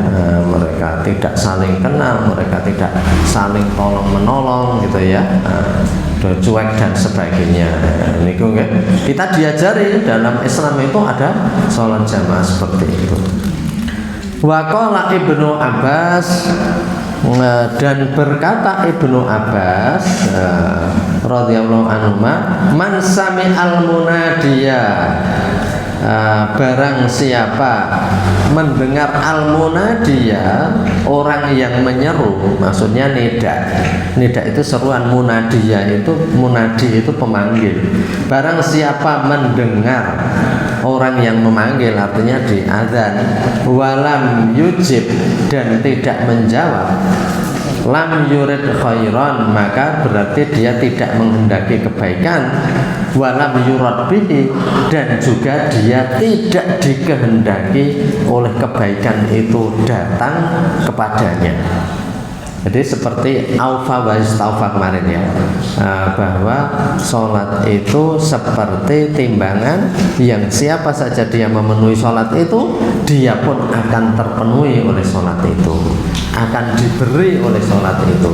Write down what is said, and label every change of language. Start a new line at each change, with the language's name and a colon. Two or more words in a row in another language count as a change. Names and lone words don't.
Indonesian: Mereka tidak saling kenal, mereka tidak saling tolong menolong gitu ya, cuek dan sebagainya. Niku kita diajari dalam Islam itu ada sholat jamaah seperti itu.
Arabic: وقال ابن عباس,
Indonesian: dan berkata Ibnu Abbas
Arabic: رضي الله عنه, من سمع المنادي,
Indonesian: barang siapa mendengar al-munadiya, orang yang menyeru, maksudnya nida itu seruan, munadiya itu, munadi itu pemanggil. Barang siapa mendengar orang yang memanggil, artinya di adzan,
Arabic: ولم يجب,
Indonesian: dan tidak menjawab,
Arabic: لم يرد خيرا,
Indonesian: maka berarti dia tidak menghendaki kebaikan,
Arabic: ولم يرد به,
Indonesian: dan juga dia tidak dikehendaki oleh kebaikan itu datang kepadanya. Jadi seperti
Arabic: أوفى واستوفى
Indonesian: kemarin ya, bahwa sholat itu seperti timbangan yang siapa saja dia memenuhi sholat itu, dia pun akan terpenuhi oleh sholat itu, akan diberi oleh sholat itu.